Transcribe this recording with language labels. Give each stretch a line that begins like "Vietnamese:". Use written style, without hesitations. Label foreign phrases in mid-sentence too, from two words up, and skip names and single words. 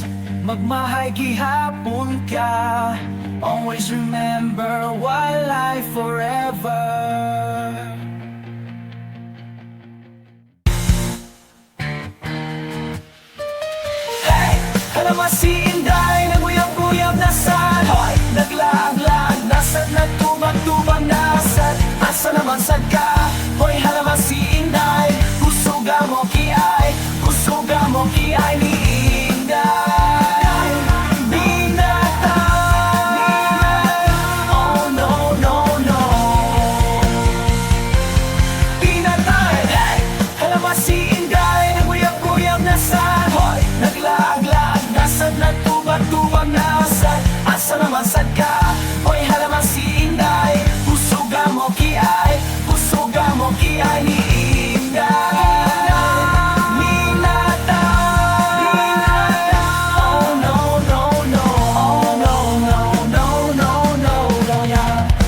Cebuano: Magmahay gihapon ka.
English: Always remember wildlife forever. Hey!
Cebuano: Halaman si Inday, naguyab-uyab nasad. Naglaag-laag nasad, nagtubag-tubag nasad. Asa naman sad ka? Hoy halaman si Inday, kusuga mo kiay, kusuga mo kiay ni Inday minatay.
English: Oh no, no, no.
Cebuano: Pinatay. Hey! Halaman si Inday, naguyab-uyab nasad. Naglaag-laag nasad, nagtubag-tubag nasad. Asa naman sad ka? Hoy halaman si Inday, kusuga mo kiay, kusuga mo kiay ni Inday minatay.
English: Oh no, no, no. Oh no, no, no, no, no, no, yeah.